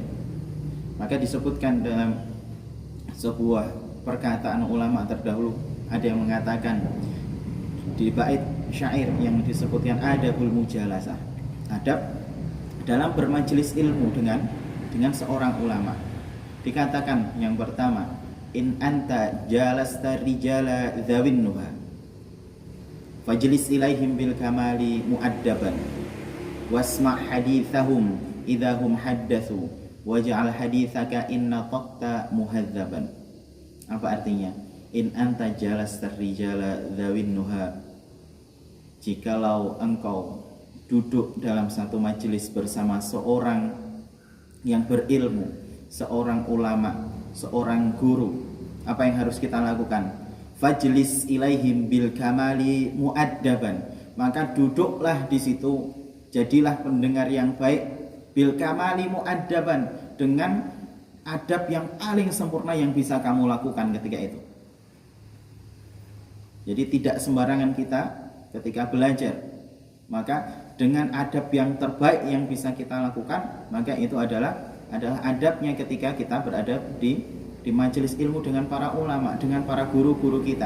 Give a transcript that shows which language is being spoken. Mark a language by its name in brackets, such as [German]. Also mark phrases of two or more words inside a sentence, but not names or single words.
[Indonesian] Maka disebutkan dalam sebuah perkataan ulama terdahulu, ada yang mengatakan di bait syair yang disebutkan [Arabic] أدب المجالسة, [Indonesian] adab dalam bermajelis ilmu dengan seorang ulama. Dikatakan yang pertama, [Arabic] إن أنت جلست رجال ذوي النهى فاجلس إليهم بالكمال مؤدبا واسمع حديثهم إذا هم حدثوا واجعل حديثك إن نطقت مهذبا. [Indonesian] Apa artinya? [Arabic] إن أنت جلست رجال ذوي النهى, [Indonesian] jikalau engkau duduk dalam satu majelis bersama seorang yang berilmu, seorang ulama, seorang guru, apa yang harus kita lakukan? [Arabic] فاجلس إليهم بالكمال مؤدبا, [Indonesian] maka duduklah di situ, jadilah pendengar yang baik, [Arabic] بالكمال مؤدبا, [Indonesian] dengan adab yang paling sempurna yang bisa kamu lakukan ketika itu. Jadi tidak sembarangan kita ketika belajar, maka dengan adab yang terbaik yang bisa kita lakukan, maka itu adalah adabnya ketika kita berada di majelis ilmu dengan para ulama, dengan para guru-guru kita.